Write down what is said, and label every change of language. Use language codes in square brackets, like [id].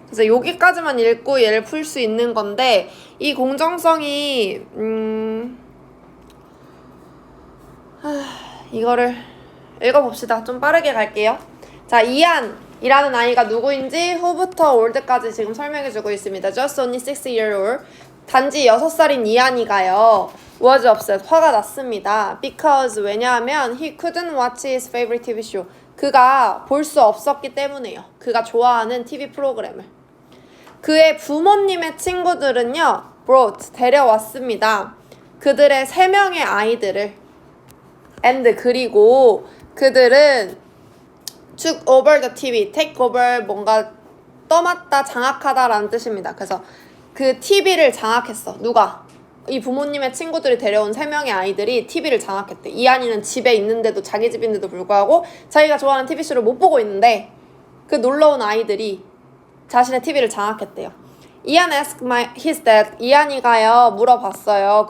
[ko] 그래서 여기까지만 읽고 얘를 풀 수 있는 건데, 이 공정성이 이거를 읽어봅시다. 좀 빠르게 갈게요. 자, 이안이라는 아이가 누구인지 who부터 old까지 지금 설명해주고 있습니다. [en] Just only 6 years old. [ko] 단지 6살인 이안이가요, [en] was upset, [ko] 화가 났습니다. [en] Because, [ko] 왜냐하면 [en] he couldn't watch his favorite TV show. [ko] 그가 볼 수 없었기 때문에요. 그가 좋아하는 TV 프로그램을. 그의 부모님의 친구들은요, [en] brought, [ko] 데려왔습니다. 그들의 3명의 아이들을. [en] and, [ko] 그리고 그들은 [en] took over the TV, take over, [ko] 뭔가 떠맡다, 장악하다라는 뜻입니다. 그래서 그 TV를 장악했어. 누가? 이 부모님의 친구들이 데려온 3명의 아이들이 TV를 장악했대. 이한이는 집에 있는데도, 자기 집인데도 불구하고 자기가 좋아하는 TV쇼를 못 보고 있는데 그 놀러온 아이들이 자신의 TV를 장악했대요. [en] 이안 asked his dad, [ko] 이한이가요 물어봤어요.